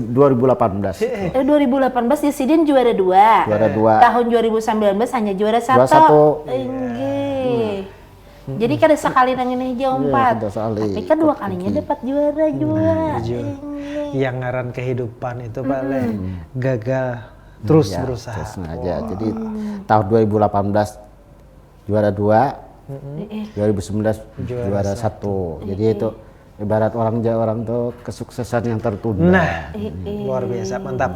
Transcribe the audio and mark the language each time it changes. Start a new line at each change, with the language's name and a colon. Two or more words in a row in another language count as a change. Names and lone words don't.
Indonesian: 2018. 2018 di Sidin juara 2. Juara 2. Tahun 2019 hanya juara 1. Juara 1. Enggih.
Banjar: Jadi kada sekali nang ini aja 4. kada sekali.
Indonesian: Tapi kan 2 kalinya dapat juara juga.
Banjar: Yang ngaran kehidupan itu Pak Le,
Indonesian: gagal terus Ya, berusaha. terus aja. Jadi tahun 2018 juara 2, 2019 juara 1. Jadi itu ibarat orang tuh kesuksesan yang tertunda. Nah, luar biasa, mantap.